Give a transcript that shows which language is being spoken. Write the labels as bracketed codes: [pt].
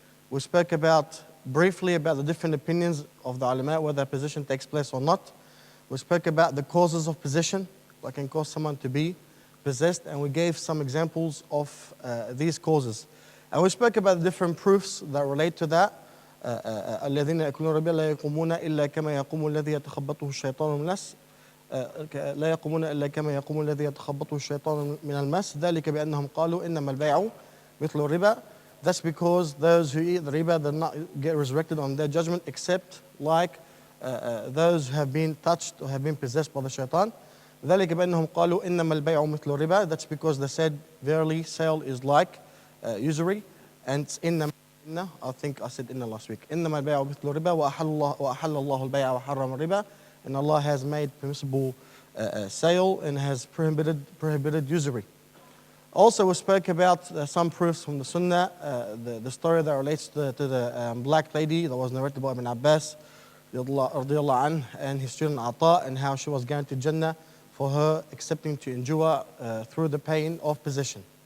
[en] We spoke briefly about the different opinions of the ulama, whether possession takes place or not. We spoke about the causes of possession, what can cause someone to be possessed, and we gave some examples of these causes. And we spoke about the different proofs that relate to that. [ar] الذين يأكلون الربا لا يقومون إلا كما يقوم الذي يتخبطه الشيطان من المس لا يقومون إلا كما يقوم الذي يتخبطه الشيطان من المس ذلك بأنهم قالوا إنما البيع مثل الربا. [en] That's because those who eat the riba do not get resurrected on their judgment except like those who have been touched or have been possessed by the shaitan. [ar] ذلك بأنهم قالوا إنما البيع مثل الربا. [en] That's because they said verily sale is like usury, and إنما I think I said inna last week. [ar] إنما البيع مثل الربا وأحل الله البيع وحرم الربا. [en] And Allah has made permissible sale and has prohibited usury. Also, we spoke about some proofs from the Sunnah, the story that relates to the black lady that was narrated by Ibn Abbas radiallahu anh, and his student Ata, and how she was guaranteed Jannah for her accepting to endure through the pain of possession.